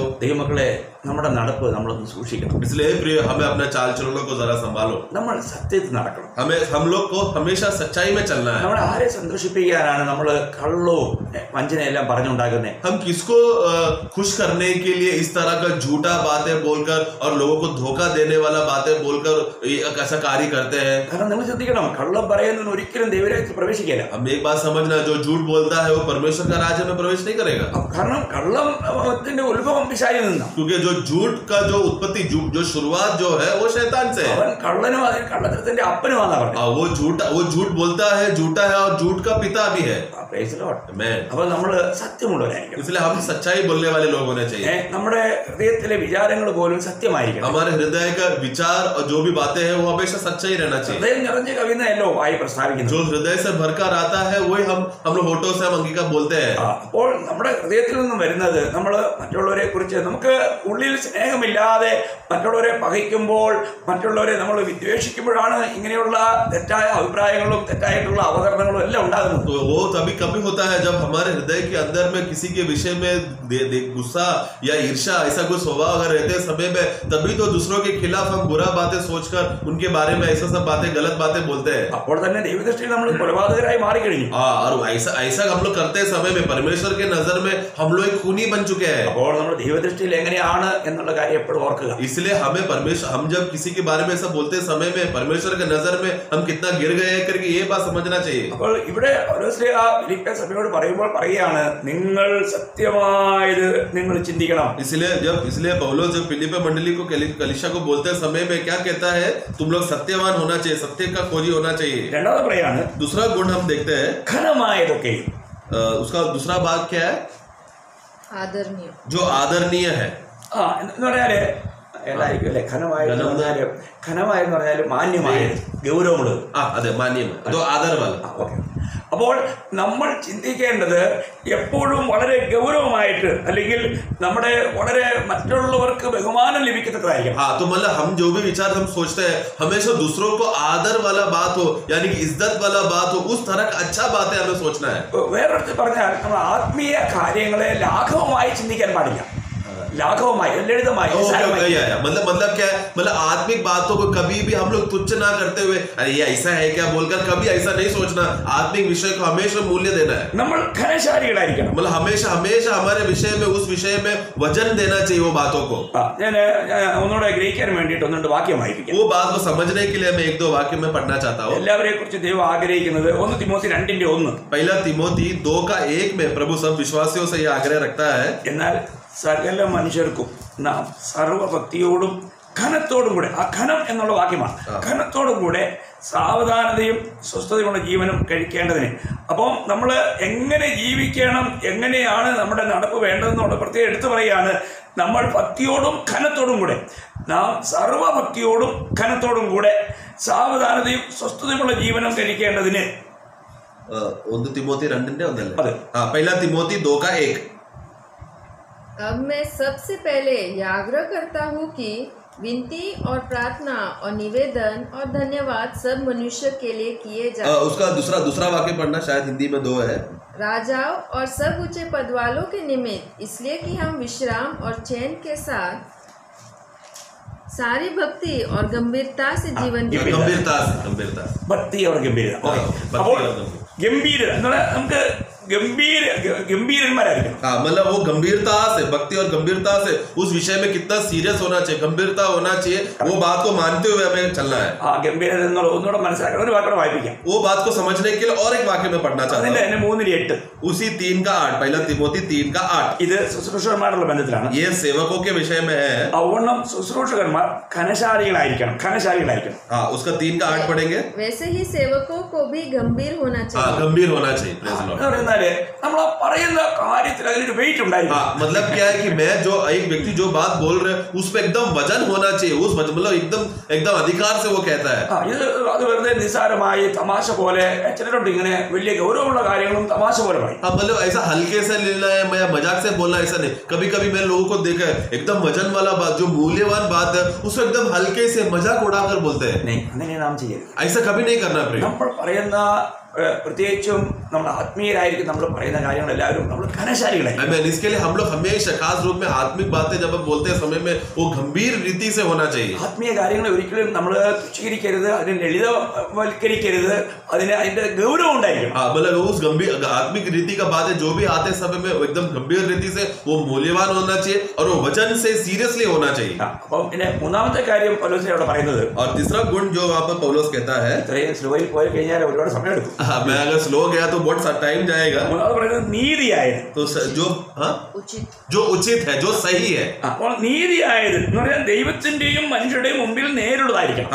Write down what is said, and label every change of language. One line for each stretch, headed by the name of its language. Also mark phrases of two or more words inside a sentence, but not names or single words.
Malayalam: ദൈവമക്കളെ, നമ്മുടെ നടപ്പ് നമ്മളൊന്ന് സൂക്ഷിക്കണം.
Hindi: इसलिए प्रिय, हमें अपने चाल चलनों को जरा संभालो.
Malayalam: നമ്മൾ സത്യത്തിൽ നടക്കണം.
Hindi: हम लोग को हमेशा सच्चाई में चलना है.
Malayalam: നമ്മൾ ആരെ സന്തോഷിപ്പിക്കാനാണ് നമ്മൾ കള്ളവും വഞ്ചനയെല്ലാം പറഞ്ഞുണ്ടാക്കുന്നത്?
Hindi: हम किसको खुश करने के लिए इस तरह का झूठा बातें बोलकर और लोगों को धोखा देने वाला बातें बोलकर ऐसा कार्य करते हैं?
Malayalam: കാരണം നിങ്ങൾ ശ്രദ്ധിക്കണം, കള്ളം പറയുന്നതിന് ഒരിക്കലും ദൈവരാജ്യത്തിൽ പ്രവേശിക്കില്ല.
Hindi: हम एक बात समझना, जो झूठ बोलता है वो परमेश्वर का राज्य में प्रवेश नहीं करेगा.
Malayalam: കാരണം കള്ളത്തിന്റെ ഉത്ഭവം പിശാചിൽ നിന്നാണ്.
Hindi: क्योंकि जो झूठ का जो उत्पत्ति, जो शुरुआत जो है वो शैतान से है.
Malayalam: അവൻ കള്ളനും അതിന് കള്ളത്തരത്തിന്റെ അപ്പനുമാണെന്നാ പറഞ്ഞത്.
Hindi: वो झूठ बोलता है, झूठा है और झूठ का पिता भी है.
Malayalam: അപ്പൊ നമ്മൾ സത്യമുള്ളവരായിരിക്കണം.
Hindi: इसलिए हम सच्चाई बोलने वाले लोग होने चाहिए.
Malayalam: നമ്മുടെ ഹൃദയത്തിലെ വിചാരങ്ങൾ പോലും സത്യമായിരിക്കണം.
Hindi: हमारे हृदय का विचार और जो भी बातें हैं वो हमेशा सच्चा ही रहना चाहिए.
Malayalam: ഹൃദയം നിറഞ്ഞ കവിയുന്നതല്ലോ വായി പ്രസ്താവിക്കുന്നത്.
Hindi: जो हृदय से भरकर आता है वही हम लोग होठों से हम अंगीकार बोलते हैं.
Malayalam: അപ്പോൾ നമ്മുടെ ഹൃദയത്തിൽ നിന്നും വരുന്നത് നമ്മൾ മറ്റുള്ളവരെ കുറിച്ച് നമുക്ക് ഉള്ളിൽ സ്നേഹമില്ലാതെ മറ്റുള്ളവരെ പകയ്ക്കുമ്പോൾ, മറ്റുള്ളവരെ നമ്മൾ വിദ്വേഷിക്കുമ്പോഴാണ് ഇങ്ങനെയുള്ള തെറ്റായ അഭിപ്രായങ്ങളും തെറ്റായിട്ടുള്ള അവതരണങ്ങളും എല്ലാം ഉണ്ടാകുന്നത്.
Hindi: तो वो तभी कभी होता है जब हमारे हृदय के अंदर में किसी के विषय में गुस्सा या ईर्ष्या ऐसा कुछ स्वभाव अगर रहते समय में, तभी तो दूसरों के खिलाफ हम बुरा बातें सोचकर उनके बारे में ऐसा सब बातें, गलत बातें बोलते हैं.
Malayalam: അപ്പോൾ തന്നെ ദൈവദൃഷ്ടിയിൽ നമ്മൾ കൊലപാതകരായി മാറിക്കഴിഞ്ഞു.
Hindi: और ऐसा हम लोग करते समय में परमेश्वर के नजर में हम लोग खूनी बन चुके हैं.
Malayalam: അപ്പോൾ നമ്മൾ ദൈവദൃഷ്ടിയിൽ എങ്ങനെയാണ് എന്നുള്ള കാര്യം എപ്പോഴും ഓർക്കുക.
Hindi: इसलिए हम जब किसी के बारे में ऐसा बोलते समय में परमेश्वर के नजर में हम कितना गिर गए हैं करके ये बात समझना चाहिए.
Malayalam: അപ്പോൾ ഇവിടെ ഫിലിപ്പിയ സഭയോട് പറയുമ്പോൾ പറയുകയാണ്, നിങ്ങൾ സത്യമായത് നിങ്ങൾ ചിന്തിക്കണം.
Hindi: इसलिए पौलुस जब फिलिप्पी मंडली को, कलीसिया को बोलते समय में क्या कहता है? तुम लोग सत्यवान होना चाहिए, सत्य का खोजी होना चाहिए.
Malayalam: രണ്ടാമത് പറയാണ്,
Hindi: दूसरा गुण हम देखते हैं,
Malayalam: ഘനമായതൊക്കെയും.
Hindi: उसका दूसरा बात क्या है? आदरणीय. जो आदरणीय है.
Malayalam: എന്ന് പറഞ്ഞാല് എല്ലായിരിക്കും അല്ലെ, ഘനമായെന്ന് പറഞ്ഞാല് മാന്യമായത്, ഗൗരവമുള്ളത്. അതെ, മാന്യം, അതോ ആദരവല്ല. അപ്പോൾ നമ്മൾ ചിന്തിക്കേണ്ടത് എപ്പോഴും വളരെ ഗൗരവമായിട്ട്, അല്ലെങ്കിൽ നമ്മുടെ വളരെ മറ്റുള്ളവർക്ക് ബഹുമാനം ലഭിക്കത്തക്കതായിരിക്കും.
Hindi: तो मतलब हम जो भी विचार हम सोचते हैं हमेशा दूसरों को आदर वाला बात हो, यानी कि इज्जत वाला बात हो, उस तरह का अच्छा बात है हमें सोचना है.
Malayalam: വേറൊരു പറഞ്ഞാൽ നമ്മൾ ആത്മീയ കാര്യങ്ങളെ ലാഘവമായി ചിന്തിക്കാൻ പാടില്ല. ലാഘവമായി ലളിതമായി
Hindi: मतलब क्या है, मतलब आत्मिक बातों को कभी भी हम लोग तुच्छ ना करते हुए अरे ये ऐसा है क्या बोलकर कभी ऐसा नहीं सोचना. आत्मिक विषय को हमेशा मूल्य देना है.
Malayalam: നമ്മൾ ഘനശാലികളായിരിക്കണം.
Hindi: मतलब हमेशा हमारे विषय में, उस विषय में वजन देना चाहिए वो बातों को.
Malayalam: ഞാൻ ഒന്നുകൂടെ ഗ്രഹിക്കാൻ വേണ്ടിയിട്ട് ഒന്നുണ്ട് വാക്യം വായിപ്പിക്കാം.
Hindi: वो बात को समझने के लिए मैं एक दो वाक्य में पढ़ना चाहता हूँ.
Malayalam: എല്ലാവരെയും കുറിച്ച് ദൈവം ആഗ്രഹിക്കുന്നത് 1 തിമോത്തി 2:1.
Hindi: पहला तिमोथी 2:1 में प्रभु सब विश्वासियों से ये आग्रह रखता है,
Malayalam: എന്നാൽ സകല മനുഷ്യർക്കും നാം സർവഭക്തിയോടും ഘനത്തോടും കൂടെ, ആ ഘനം എന്നുള്ള വാക്യമാണ്, ഘനത്തോടും കൂടെ സാവധാനതയും സ്വസ്ഥതയുള്ള ജീവനും കഴിക്കേണ്ടതിന്. അപ്പം നമ്മൾ എങ്ങനെ ജീവിക്കണം, എങ്ങനെയാണ് നമ്മുടെ നടപ്പ് വേണ്ടതെന്നുള്ള പ്രത്യേകം എടുത്തു പറയുകയാണ്. നമ്മൾ ഭക്തിയോടും ഘനത്തോടും കൂടെ, നാം സർവഭക്തിയോടും ഘനത്തോടും കൂടെ സാവധാനതയും സ്വസ്ഥതയുള്ള ജീവനും കഴിക്കേണ്ടതിന്. 1 തിമോത്തി 2:1. അതെ,
Hindi: पहला तिमोथी 2:1. अब मैं सबसे पहले यह आग्रह करता हूँ कि विनती और प्रार्थना और निवेदन और धन्यवाद सब मनुष्य के लिए किए जाए. उसका दूसरा वाक्य पढ़ना, शायद हिंदी में 2 है. राजाओं और सब ऊंचे पद वालों के निमित्त, इसलिए कि हम विश्राम और चैन के साथ सारी भक्ति और गंभीरता से जीवन गंभीरता भक्ति और गंभीरता.
Malayalam: അപ്പോൾ ഗംഭീരത എന്നുള്ള നമുക്ക് ഗംഭീരന്മാരായിരിക്കണം.
Hindi: हाँ, मतलब वो गंभीरता से, भक्ति और गंभीरता से उस विषय में कितना सीरियस होना चाहिए, गंभीरता होना चाहिए, वो बात को मानते हुए हमें चलना है.
Malayalam: ആ ഗംഭീരത എന്നുള്ള ഒന്നുകൂടെ മനസ്സിലാക്കണം. ഒരു വാക്കോടെ വായിപ്പിക്കാം.
Hindi: वो बात को समझने के लिए और एक वाक्य में पढ़ना चाहता
Malayalam: അതിന്റെ
Hindi: हूँ.
Malayalam: തന്നെ 3:8
Hindi: उसी 3:8, पहला तिमोथी 3:8.
Malayalam: ഇത് ശുശ്രൂഷകന്മാരുള്ള ബന്ധത്തിലാണ്.
Hindi: ये सेवकों के विषय में है.
Malayalam: അവണ്ണം ശുശ്രൂഷകന്മാർ ഘനശാലികളായിരിക്കണം.
Hindi: हाँ, उसका 3:8 पढ़ेंगे. वैसे ही सेवकों को भी गंभीर होना हाँ, चाहिए. गंभीर होना चाहिए.
English: Praise the Lord.
Malayalam: എന്ന് പറഞ്ഞാല് നമ്മൾ പറയുന്ന കാര്യത്തിൽ അതിനൊരു വെയിറ്റ് ഉണ്ടായിരിക്കും.
Hindi: हाँ, मतलब क्या है कि मैं जो एक व्यक्ति जो बात बोल रहे हैं उस पे एकदम वजन होना चाहिए, उस मतलब एकदम अधिकार से वो कहता है.
Malayalam: ഇത് അത് വെറുതെ നിസ്സാരമായി തമാശ പോലെ ചിലരുണ്ട് ഇങ്ങനെ വലിയ ഗൗരവമുള്ള കാര്യങ്ങളും തമാശ പോലെ പറയും.
Hindi: हाँ, मतलब ऐसा हल्के से लेना है या मजाक से बोलना ऐसा नहीं. कभी कभी मैंने लोगों को देखा है एकदम वजन वाला बात, जो मूल्यवान बात है उसको एकदम हल्के से मजाक उड़ाकर बोलते हैं.
Malayalam: അങ്ങനെ നാം ചെയ്യരുത്.
Hindi: ऐसा कभी नहीं करना प्रिय.
Malayalam: നമ്മൾ പറയുന്ന പ്രത്യേകിച്ചും നമ്മൾ ആത്മീയരായിരിക്കും നമ്മൾ പറയുന്ന കാര്യങ്ങളെല്ലാവരും നമ്മൾ ഘനശാലികളായിരിക്കും.
English: Amen.
Hindi: इसके लिए हम लोग हमेशा खास रूप में आत्मिक बातें जब हम बोलते हैं समय में वो गंभीर रीति से होना चाहिए.
Malayalam: ആത്മീയ കാര്യങ്ങളെ ഒരിക്കലും നമ്മൾ തുച്ഛീകരിക്കരുത്, അതിനെ ലളിതവൽക്കരിക്കരുത്, അതിന്റെ ഗൗരവം ഉണ്ടായിരിക്കണം.
Hindi: हाँ, मतलब उस गंभीर आत्मिक रीति का बात है जो भी आते समय में एकदम गंभीर रीति से वो मूल्यवान होना चाहिए और वो वचन से सीरियसली होना चाहिए.
Malayalam: അപ്പം പിന്നെ മൂന്നാമത്തെ കാര്യം പൗലോസ് അവിടെ പറയുന്നത്,
Hindi: और तीसरा गुण जो वहाँ पर पौलुस कहता है,
Malayalam: ഇത്രയും സ്ലോയിൽ പോയി കഴിഞ്ഞാൽ ഒരുപാട് സമയം എടുക്കും.
Hindi: हाँ, मैं अगर स्लो गया तो बहुत सा टाइम जाएगा.
Malayalam: മൂന്നാമത് പറയുന്നത് നീതിയായത്.
Hindi: तो जो हाँ उचित जो उचित है, जो सही है.
Malayalam: അപ്പോൾ നീതിയായത് എന്ന് പറഞ്ഞാൽ ദൈവത്തിന്റെയും മനുഷ്യരുടെയും മുമ്പിൽ നേരുള്ളതായിരിക്കണം.